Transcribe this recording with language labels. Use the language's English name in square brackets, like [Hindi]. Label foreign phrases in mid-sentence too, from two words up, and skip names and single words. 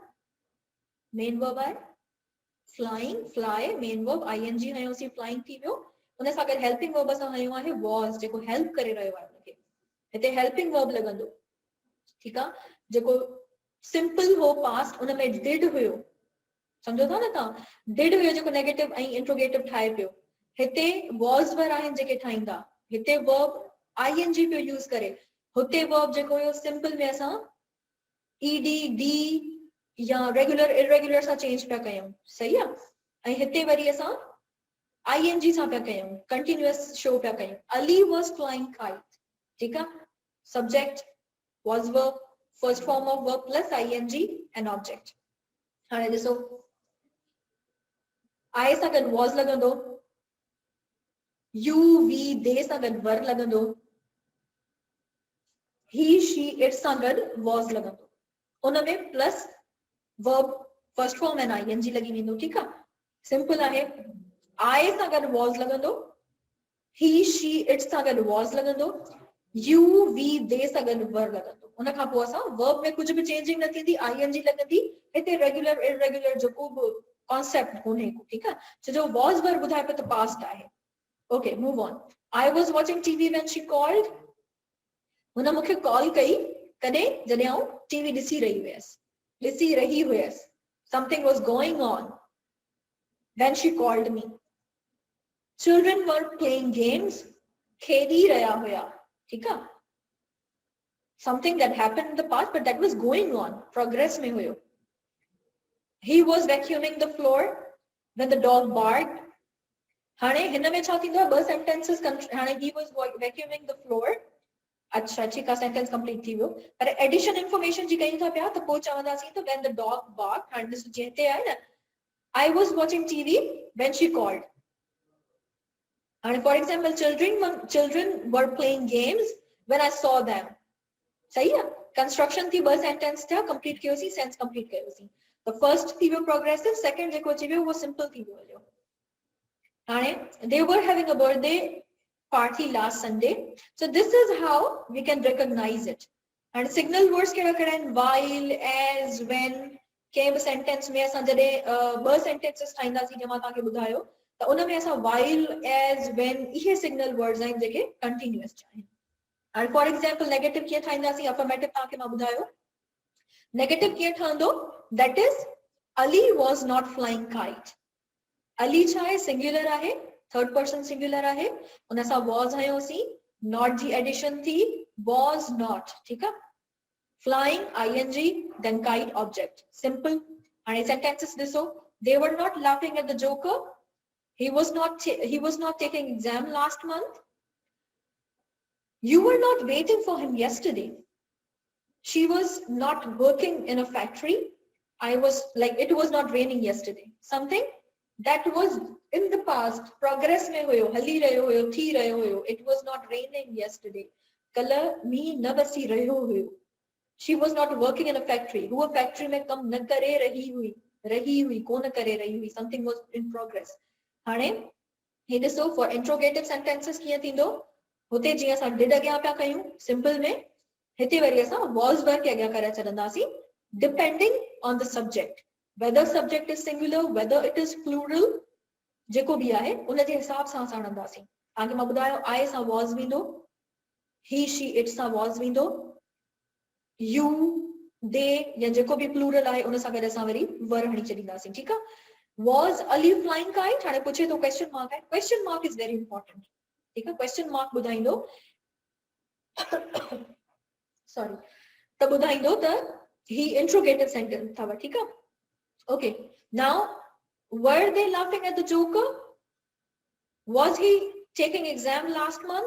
[English] main verb [Sindhi] आहे फ्लाइंग, [English] fly main verb, [Sindhi] ing हयोसीं फ्लाइंग थी वियो। उन सां गॾु [English] helping verb [Sindhi] असां हयो आहे वॉज, जेको हेल्प करे रहियो आहे उनखे, हिते [English] helping verb [Sindhi] लॻंदो, ठीकु आहे। जेको सिंपल हो पास्ट, उन में डिड हुयो, समझो था न तव्हां, डिड हुयो जेको नेगेटिव ऐं इंट्रोगेटिव ठाहे पियो। हिते [English] was were [Sindhi] आहिनि जेके ठाहींदा, हिते [English] verb ing [Sindhi] पियो यूज करे, हुते वर्ब जेको हुयो सिंपल में असां ed डी या [English] regular irregular [Sindhi] सां चेंज पिया कयूं, सही आहे। ऐं हिते वरी असां ing सां पिया कयूं, कंटिन्यूअस शो पिया कयूं। [English] Ali was flying kite, [Sindhi] ठीकु आहे। [English] subject was verb, first form of verb plus ing and object. [Sindhi] हाणे ॾिसो, I सां गॾु was लॻंदो, [English] you we they [Sindhi] सां गॾु were लॻंदो, [English] he she it [Sindhi] सां गॾु was लॻंदो, उन में प्लस [English] verb first form and ing [Sindhi] लॻी वेंदो, ठीकु आहे। सिंपल आहे। I सां गॾु was लॻंदो, [English] he she it [Sindhi] सां गॾु was लॻंदो, [English] you we they [Sindhi] सां गॾु were लॻंदो। उन खां पोइ असां वर्ब में कुझु बि चेंजिंग न थींदी, ing लॻंदी। हिते [English] regular irregular [Sindhi] जो को बि कॉन्सेप्ट कोन्हे को, ठीकु आहे। छो जो [English] was verb [Sindhi] ॿुधाए पियो त पास्ट आहे। [English] okay, move on. I was watching TV when she called, [Sindhi] हुन मूंखे कॉल कई कॾहिं, जॾहिं आउं टीवी ॾिसी रही हुयसि। [English] something was going on when she called me. children were playing games, [Sindhi] खेॾी रहिया हुया, ठीकु आहे। [English] something that happened in the past but that was going on, progress [Sindhi] में हुयो। [English] he was vacuuming the floor when the dog barked। [Sindhi] हाणे हिन में छा थींदो आहे, ॿ सेंटेंसेस। [English] हाणे he was vacuuming the floor, [Sindhi] अच्छा ठीकु आहे, [English] sentence complete [Sindhi] थी वियो। पर [English] addition information [Sindhi] जी कयूं था पिया, त पोइ चवंदासीं त [English] when the dog barked। [Sindhi] हाणे ॾिसो जीअं हिते आहे न, [English] I was watching TV when she called। हाणे for example children were playing games when I saw them। [Hindi] सही है। [Sindhi] कंस्ट्रक्शन थी, ॿ सेंटेंस थिया, कंप्लीट कयोसीं, [English] sense complete [Sindhi] कयोसीं। त फर्स्ट थी वियो प्रोग्रेसिव, सेकंड जेको अची वियो उहो सिंपल थी वियो हलियो। [English] हाणे they were having a birthday party last Sunday, so this is how we can recognize it। [Sindhi] हाणे [English] signal words [Sindhi] कहिड़ा कहिड़ा आहिनि, [English] while, as, when। [Sindhi] कंहिं बि सेंटेंस में असां जॾहिं ॿ सेंटेंसेस ठाहींदासीं, जीअं मां तव्हांखे ॿुधायो, त उन में असां [English] while, as, when [Sindhi] इहे [English] signal words [Sindhi] आहिनि जेके कंटिन्यूअस आहिनि। [English] And for example, [Sindhi] negative कीअं ठाहींदासीं, affirmative तव्हांखे मां ॿुधायो। Negative कीअं ठहंदो, [English] that is Ali was not flying kite। [Sindhi] Ali छा आहे, सिंगुलर आहे, [English] third person singular [Sindhi] आहे, उन सां was हयोसीं, not जी एडिशन थी, [English] was not, [Sindhi] ठीकु आहे। [English] flying ing, then kite object, simple। हाणे sentences ॾिसो, they were not laughing at the joker, he was not taking exam last month, you were not waiting for him yesterday, she was not working in a factory, it was not raining yesterday। something that was in the past, [Sindhi] progress में हुयो, हली रहियो हुयो, थी रहियो हुयो। [English] it was not raining yesterday, [Sindhi] कल्ह मींहुं न बरसी रहियो हुयो। [English] she was not working in a factory, [Sindhi] हुअ फैक्ट्री में कम न करे रही हुई, कोन करे रही हुई। [English] something was in progress। [Sindhi] हाणे हे ॾिसो, [English] for interrogative sentences [Sindhi] कीअं थींदो, हुते जीअं असां डिड अॻियां पिया कयूं सिंपल में, हिते वरी असां [English] was were [Sindhi] खे अॻियां करे छॾंदासीं, [English] depending on the subject, whether subject is singular, whether it is plural, [Sindhi] जेको बि आहे उन जे हिसाब सां असां हणंदासीं। तव्हांखे मां ॿुधायो, I सां was वेंदो, [English] he she it [Sindhi] सां was वेंदो, [English] you they [Sindhi] या जेको बि प्लूरल आहे उन सां गॾु असां वरी were हणी छॾींदासीं, ठीकु आहे। [English] was Ali flying kite, [Sindhi] हाणे पुछे थो [English] question mark आहे, question mark is very important, [Sindhi] ठीकु आहे। [English] question mark [Sindhi] ॿुधाईंदो सॉरी त ॿुधाईंदो त ही [English] interrogative sentence [Sindhi] अथव, ठीकु आहे. [English] Okay, now were they laughing at the joker? Was he taking exam last month?